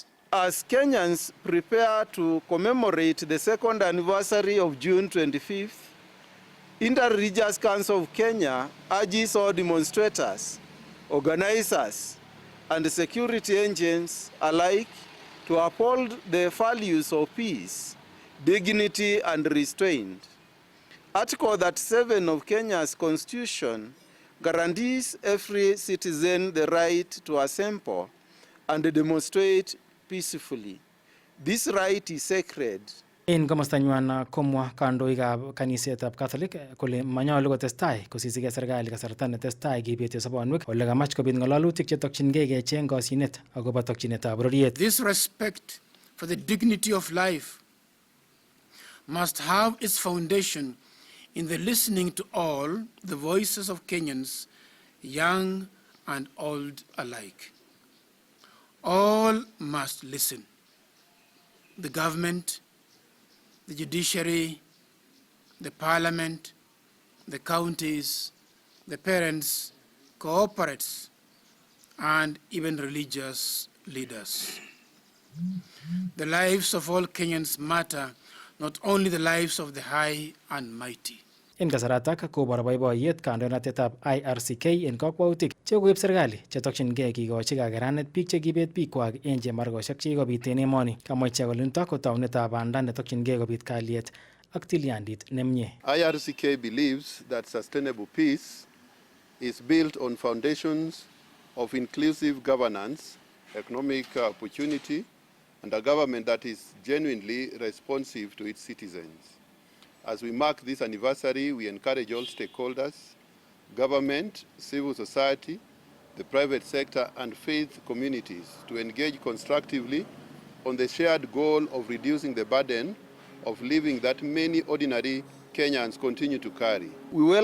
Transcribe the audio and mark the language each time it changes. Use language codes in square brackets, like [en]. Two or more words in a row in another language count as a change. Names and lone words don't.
[en] As Kenyans prepare to commemorate the second anniversary of June 25th, Inter-Religious Council of Kenya urges all demonstrators, organizers, and security agents alike to uphold the values of peace, dignity, and restraint. Article 37 of Kenya's Constitution guarantees every citizen the right to assemble and demonstrate peacefully. This right is sacred. [kln] En komostanywan komwa kandoikab kanisetab Catholic kole manyolu kotestai kosisige serikali kasarta netestai kibete sobonwek ole kamach kobit ng'alalutik chetokyingei kecheng kosyinet akobo tokyinetab bororiet. [en] This respect for the dignity of life must have its foundation in the listening to all the voices of Kenyans, young and old alike. All must listen. The government, the judiciary, the parliament, the counties, the parents, cooperates, and even religious leaders. The lives of all Kenyans matter, not only the lives of the high and mighty. [kln] En kasaratak kobor boiboiyet kandoinatetab IRCK en kakwautik chekoib serikali chetokyingei kikochi kakeranet biik chekibet biikwak en chemargosiek chekikobit en emoni. Kamwa ichek kole nitok ko taunetab banda netokyingei kobit kalyet ak tilyandit nemie. [en] IRCK believes that sustainable peace is built on foundations of inclusive governance, economic opportunity, and a government that is genuinely responsive to its citizens. As we mark this anniversary, we encourage all stakeholders, government, civil society, the private sector, and faith communities to engage constructively on the shared goal of reducing the burden of living that many ordinary Kenyans continue to carry.